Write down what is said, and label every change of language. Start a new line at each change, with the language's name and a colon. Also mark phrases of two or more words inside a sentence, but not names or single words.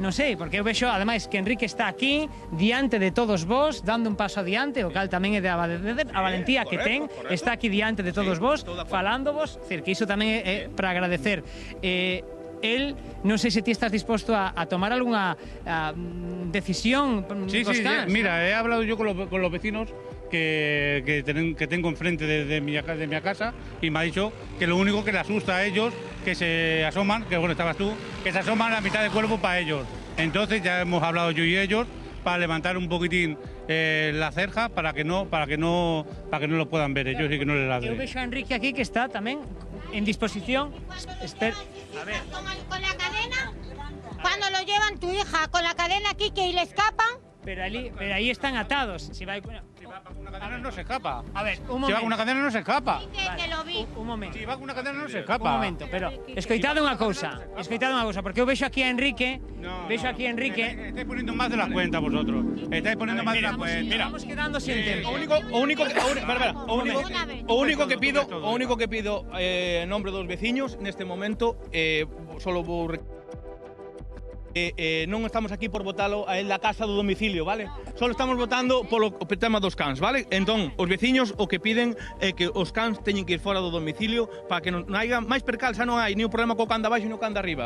Galician: Non sei, porque eu vexo, ademais, que Enrique está aquí, diante de todos vos, dando un paso adiante, o cal tamén é de a valentía que ten, está aquí diante de todos vos, falándovos, decir, que iso tamén é para agradecer. Él, non sei se ti estás disposto a tomar algunha decisión
Spanish: Sí,
Galician: cos cans,
Spanish: mira, he hablado yo con los vecinos que tengo enfrente de mi casa y me ha dicho que lo único que le asusta a ellos que se asoman, que bueno, estabas tú, que se asoman a mitad de cuerpo para ellos. Entonces ya hemos hablado yo y ellos para levantar un poquitín la cerja para que no lo puedan ver ellos y que no les ladren.
Galician: Eu vexo a Enrique aquí que está tamén en disposición. A ver.
Spanish: Con la cadena, cuando lo llevan tu hija con la cadena aquí que le escapan. Pero ahí están atados. Si va con una cadena no se escapa. A ver, un momento. Si va con una cadena no se escapa. Que lo vi. Un momento. Si va con una cadena no se escapa.
Galician: Un momento, pero escoitade unha cousa, porque eu vexo aquí a Enrique,
Spanish: Estáis poniendo más de la cuenta vosotros. Estáis poniendo más de la cuenta. Mira, estamos quedando sin tiempo.
Galician: O único que pido en nombre dos veciños neste momento, solo vou non estamos aquí por votalo a él da casa do domicilio, vale? Solo estamos votando polo tema dos cans, vale? Entón, os veciños o que piden é que os cans teñen que ir fora do domicilio para que non haiga máis percal, xa non hai ni un problema co can de abaixo ni o can de arriba.